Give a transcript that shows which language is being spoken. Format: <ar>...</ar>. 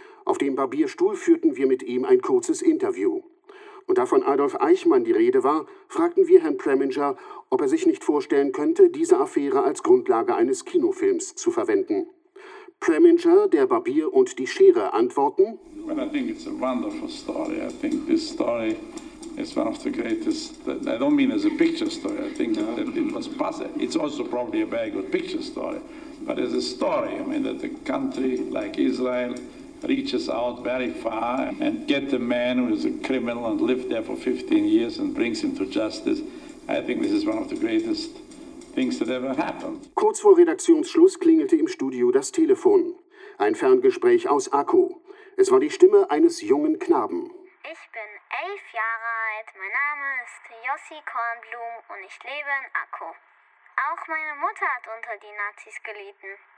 <de>Auf dem Barbierstuhl führten wir mit ihm ein kurzes Interview. Und da von Adolf Eichmann die Rede war, fragten wir Herrn Preminger, ob er sich nicht vorstellen könnte, diese Affäre als Grundlage eines Kinofilms zu verwenden. Preminger, der Barbier und die Schere antworten.</de> <en>Well, I think it's a wonderful story. I think this story is one of the greatest. I don't mean as a picture story. I think that it was passed. It's also probably a very good picture story. But as a story, I mean that a country like Israel reaches out very far and get a man who is a criminal and lived there for 15 years and brings him to justice. I think this is one of the greatest things that ever happened.</en> <de>Kurz vor Redaktionsschluss klingelte im Studio das Telefon. Ein Ferngespräch aus Akku. Es war die Stimme eines jungen Knaben. Ich bin 11 Jahre alt, mein Name ist Yossi Kornblum und ich lebe in Akku. Auch meine Mutter hat unter die Nazis gelitten.</de>